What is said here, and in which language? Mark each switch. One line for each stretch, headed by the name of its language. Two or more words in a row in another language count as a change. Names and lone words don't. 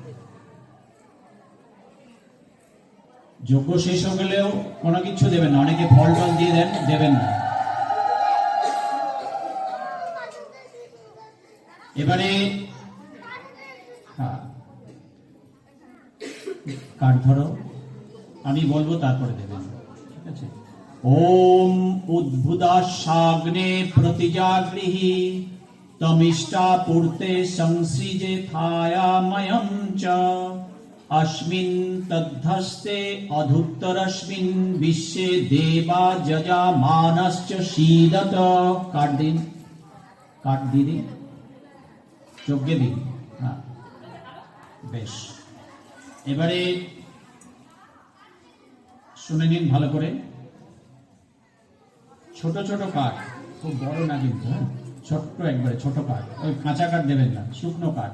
Bangla: যজ্ঞ শেষ হয়ে গেলেও কোনো কিছু দেবেন না, অনেকে ফল টল দিয়ে দেন, দেবেন না। এবারে কাঠ ধরো, আমি বলবো তারপরে দেবেন, ঠিক আছে?
Sanskrit: ওম উদ্ভুতাগ্নে প্রতিজাগৃহি তমিষ্টা পূর্তে সংসৃজে থায়াময়ং চ अस्मिन् तद्धस्ते अधुत्तरस्मिन् विश्वे देवा যজামানশ্চ शीदत।
Bangla: কাট দিন, কাট দিয়ে দিন, যজ্ঞে দিন। হ্যাঁ, বেশ। এবারে শুনে নিন ভালো করে। ছোট ছোট কাঠ, খুব বড় না কিন্তু, ছোট্ট একবারে ছোট কাঠ, ওই কাঁচা কাঠ দেবেন না, শুকনো কাঠ।